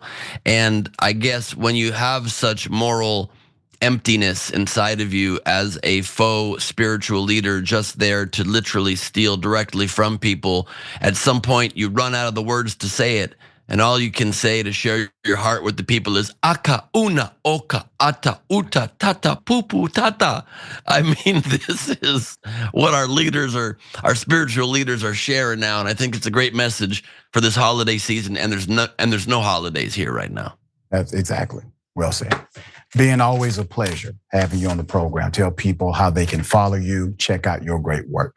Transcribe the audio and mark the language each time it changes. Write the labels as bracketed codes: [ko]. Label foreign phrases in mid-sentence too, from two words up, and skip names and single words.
[en] And I guess when you have such moral emptiness inside of you as a faux spiritual leader, just there to literally steal directly from people, at some point you run out of the words to say it. And all you can say to share your heart with the people is aka, una, oka, ata, uta, tata, pupu, tata. I mean, this is what our spiritual leaders are sharing now. And I think it's a great message for this holiday season. And there's no holidays here right now. That's exactly. Well said. Ben, always a pleasure having you on the program. Tell people how they can follow you, check out your great work.